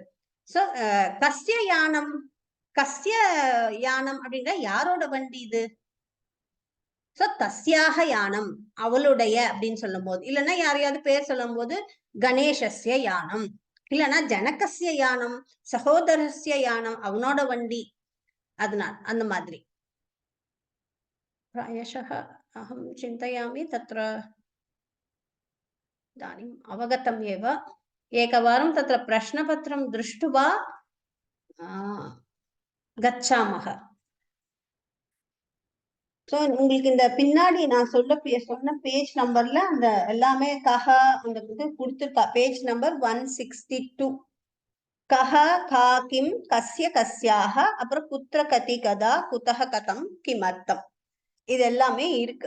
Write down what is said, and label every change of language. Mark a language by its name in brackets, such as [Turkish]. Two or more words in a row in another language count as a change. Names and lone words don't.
[Tamil] சோ [Sanskrit] कस्य यानम्, कस्य यानम् [Tamil] அப்படின்னா யாரோட வண்டி இது. சோ [Sanskrit] तस्याः यानम्, [Tamil] அவளுடைய அப்படின்னு சொல்லும் போது, இல்லைன்னா யாரையாவது பேர் சொல்லும் போது [Sanskrit] गणेशस्य यानम्, [Tamil] இல்லைன்னா [Sanskrit] जनकस्य यानम्, सहोदरस्य यानम्, [Tamil] அவனோட வண்டி. அதனால் அந்த மாதிரி. [Sanskrit] प्रायशः अहं चिन्तयामि तत्र इदानीम् अवगतम् एव। एकवारं तत्र प्रश्नपत्रं दृष्ट्वा गच्छामः. [Tamil] ஸோ உங்களுக்கு இந்த பின்னாடி நான் சொன்ன பேஜ் நம்பர்ல அந்த எல்லாமே கஹ அந்த இது கொடுத்துருக்கா. [English] page number 162. [Sanskrit] कः का किम् कस्य कस्याः, அப்புறம் कुत्र कति कदा कुतः कथम् किमर्थम्, [Tamil] இது எல்லாமே இருக்கு.